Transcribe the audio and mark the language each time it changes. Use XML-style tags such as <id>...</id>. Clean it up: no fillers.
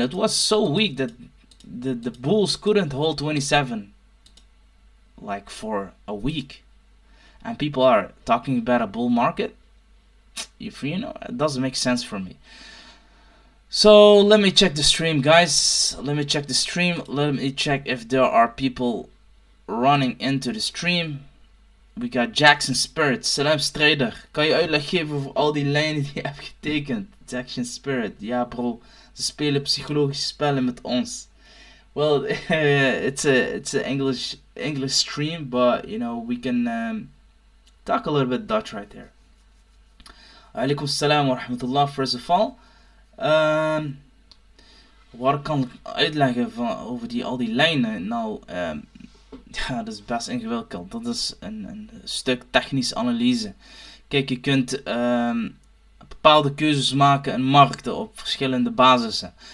<en>It was so weak that the bulls couldn't hold 27 like for a week, and people are talking about a bull market. If you know, it doesn't make sense for me. So let me check the stream, guys. Let me check the stream. Let me check if there are people running into the stream. We got Jackson Spirit. Salam Strader.</en> <nl>Kan je uitleg geven over al die lijnen die je hebt getekend? Jackson Spirit. Ja bro, ze spelen psychologische spellen met ons.</nl> <en>Well, it's a English stream, but you know we can talk a little bit Dutch right there.</en> <ar>Alaikum salam wa rahmatullah.</ar> <en>First of all,</en> <nl>wat kan ik uitleggen over al die lijnen? Nou, ja, dat is best ingewikkeld. Dat is een stuk technische analyse. Kijk, je kunt bepaalde keuzes maken in markten op verschillende basissen.</nl>